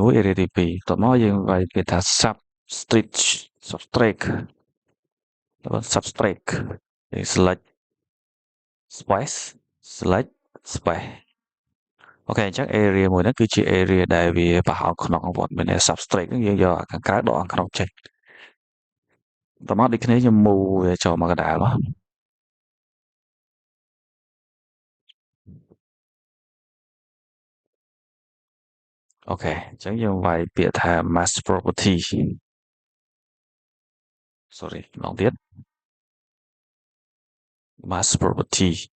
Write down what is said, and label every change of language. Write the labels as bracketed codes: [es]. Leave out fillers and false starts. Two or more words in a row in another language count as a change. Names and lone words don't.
[km] 1 area ទី2បន្ទាប់មកយើងវាយពាក្យថា [en] substring subtract subtract [km] យើង [en] select space select space [km] អូខេអញ្ចឹង area មួយហ្នឹងគឺជា area ដែលវាប្រហោងក្នុងវត្តមាន substrate ហ្នឹងយើងយកខាងក្រៅដកខាងក្នុងចេញតោះមកដូចគ្នាខ្ញុំមូលវាចូលមកកណ្ដាលមក អូខេអញ្ចឹងយើងវាយពាក្យថា [en] mass property sorry [km] ម្ដងទៀត [en] mass property